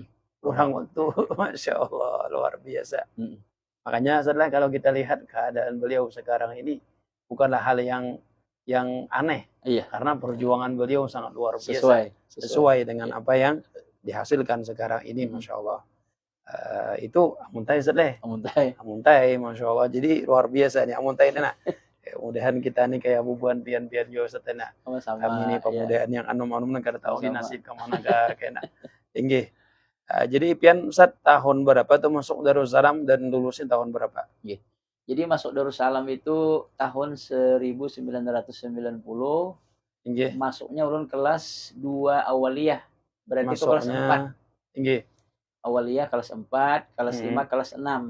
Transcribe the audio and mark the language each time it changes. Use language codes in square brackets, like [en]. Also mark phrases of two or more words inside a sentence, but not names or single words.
[bjn] Kurang waktu, [ar] ما شاء الله, [bjn] luar biasa. Mm-mm. [id] Makanya setelah kalau kita lihat keadaan beliau sekarang ini bukanlah hal yang aneh, Iya. karena perjuangan beliau sangat luar biasa sesuai dengan apa yang dihasilkan sekarang ini. [ar] ما شاء الله. [bjn] Itu amuntai setelah amuntai, [ar] ما شاء الله. [bjn] Jadi luar biasa nih amuntai ini. Nah, mudahan kita nih kayak bubuan pian-pian juga setelah kami ini pemudaan yang anom-anom kada tahu di nasib kemana kena tinggi. Jadi pian Ustaz tahun berapa tuh masuk Darussalam dan lulusnya tahun berapa? [id] Jadi masuk Darussalam itu tahun 1990. [bjn] Masuknya ulun kelas 2 awaliyah. [id] Berarti itu kelas 4. Awaliyah kelas 4, kelas 5, kelas 6.